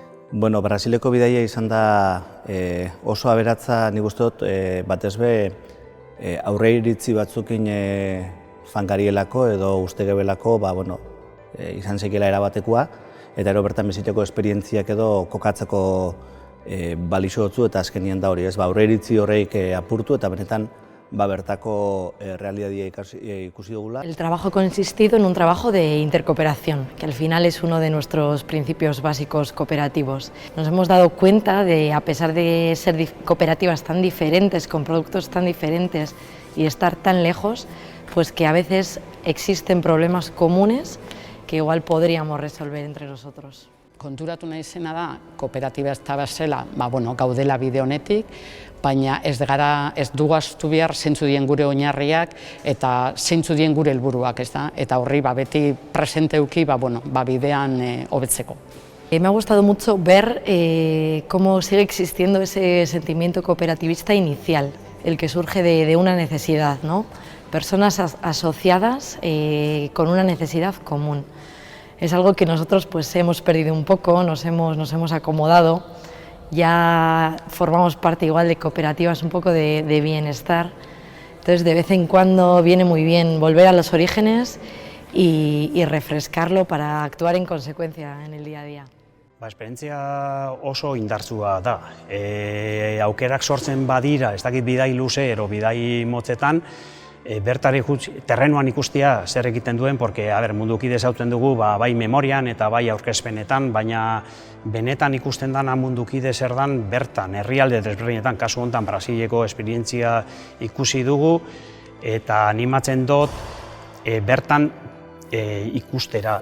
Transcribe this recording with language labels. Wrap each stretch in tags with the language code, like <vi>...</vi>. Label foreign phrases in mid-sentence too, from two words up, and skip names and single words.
<eu>Bueno, Brasileko bidaia izan da oso aberatza, nik uste dut, batez be aurreiritzi batzukin zankarielako edo ustegebelako izan zekiela erabatekoa, eta ero bertan biziteko esperientziak edo kokatzeko balixo dutzu, eta azkenien da hori, aurreiritzi horreik apurtu eta benetan bertako realitatea ikusi dugula.</eu> <es>El trabajo ha consistido en un trabajo de intercooperación, que al final es uno de nuestros principios básicos cooperativos. Nos hemos dado cuenta de, a pesar de ser cooperativas tan diferentes, con productos tan diferentes y estar tan lejos, pues que a veces existen problemas comunes que igual podríamos resolver entre nosotros.</es> <eu>Konturatu nahi zena da, kooperatiba ez da bezala, gaudela bide honetik, baina ez dugu ahaztu behar zeintzu dien gure oinarriak eta zeintzu dien gure helburuak, eta horri beti presente eduki bidean hobetzeko.</eu> <es>Me ha gustado mucho ver cómo sigue existiendo ese sentimiento cooperativista inicial, el que surge de una necesidad, ¿no? Personas asociadas con una necesidad común. Es algo que nosotros pues hemos perdido un poco, nos hemos acomodado, ya formamos parte igual de cooperativas un poco de bienestar, entonces de vez en cuando viene muy bien volver a los orígenes y refrescarlo para actuar en consecuencia en el día a día.</es> <eu>Esperientzia oso indartsua da. Aukerak sortzen badira, ez dakit bidai luze ero bidai motzetan, bertari terrenuan ikustea zer egiten duen, porque mundukide ezauten dugu bai memorian eta bai aurkezpenetan, baina benetan ikusten dana mundukide zer dan bertan, herrialde desberdinetan, kasu honetan Brasileko esperientzia ikusi dugu, eta animatzen dut bertan ikustera.</eu>